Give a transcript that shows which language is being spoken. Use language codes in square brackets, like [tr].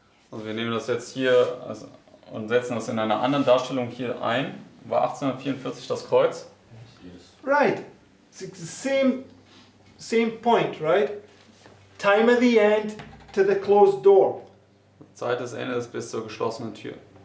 [de] Also wir nehmen das jetzt hier und setzen das in einer anderen Darstellung hier ein. War 1844 das Kreuz? [en] Right. It's the same point, right? Time of the end to the closed door. [de] Zeit des Endes bis zur geschlossenen Tür.